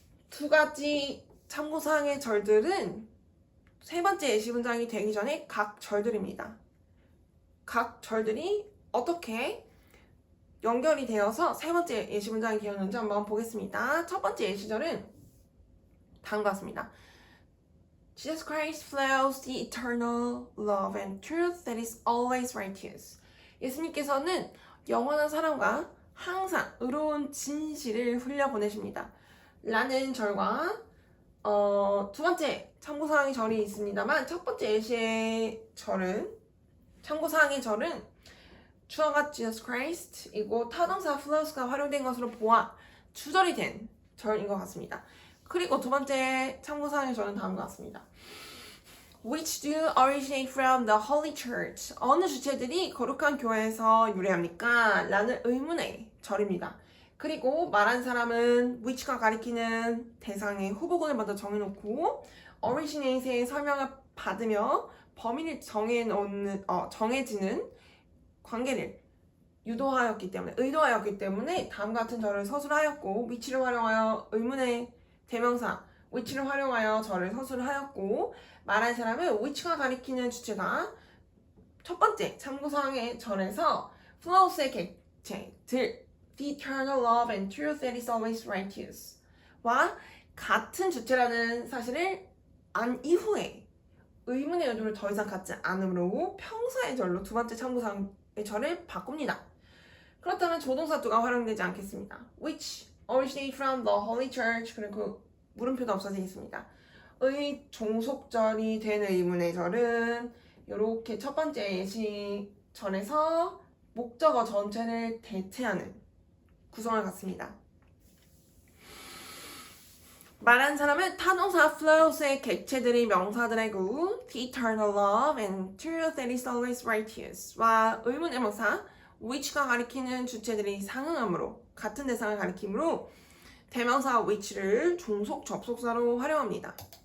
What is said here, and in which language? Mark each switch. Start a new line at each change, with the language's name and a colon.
Korean: 두 가지 참고사항의 절들은 세 번째 예시 문장이 되기 전에 각 절들입니다. 각 절들이 어떻게 연결이 되어서 세 번째 예시 문장이 되었는지 한번 보겠습니다. 첫 번째 예시절은 다음과 같습니다.
English: Jesus Christ flows the eternal love and truth that is always righteous.
Korean: 예수님께서는 영원한 사랑과 항상 의로운 진실을 흘려보내십니다. 라는 절과 두 번째 참고사항의 절이 있습니다만 첫 번째 예시의 절은 참고사항의 절은 주어가 Jesus Christ이고 타동사 flows가 활용된 것으로 보아 주절이 된 절인 것 같습니다. 그리고 두 번째 참고사항의 절은 다음과 같습니다.
English: Which do originate from the Holy Church?
Korean: 어느 주체들이 거룩한 교회에서 유래합니까? 라는 의문의 절입니다. 그리고 말한 사람은 which가 가리키는 대상의 후보군을 먼저 정해놓고 originate의 설명을 받으며 범위를 정해지는 관계를 의도하였기 때문에 다음과 같은 절을 서술하였고 which를 활용하여 의문의 대명사 which를 활용하여 절을 서술하였고 말한 사람은 which가 가리키는 주체가 첫 번째 참고사항의 절에서 flows의 객체들
English: the eternal love and truth that is always righteous
Korean: 와 같은 주체라는 사실을 안 이후에 의문의 의도를 더 이상 갖지 않으므로 평사의 절로 두 번째 참고사항의 절을 바꿉니다. 그렇다면 조동사 두가 활용되지 않겠습니다.
English: which originate from the Holy Church
Korean: 그리고 물음표도 없어지겠습니다. 의 종속절이 된 의문의 절은 이렇게 첫 번째 예시절에서 목적어 전체를 대체하는 구성을 갖습니다. 말한 사람은 타동사 flows의 객체들이 명사들의 구
English: the eternal love and truth that is always righteous
Korean: 와 의문대명사 which가 가리키는 주체들이 상응하므로 같은 대상을 가리키므로 대명사 which를 종속 접속사로 활용합니다.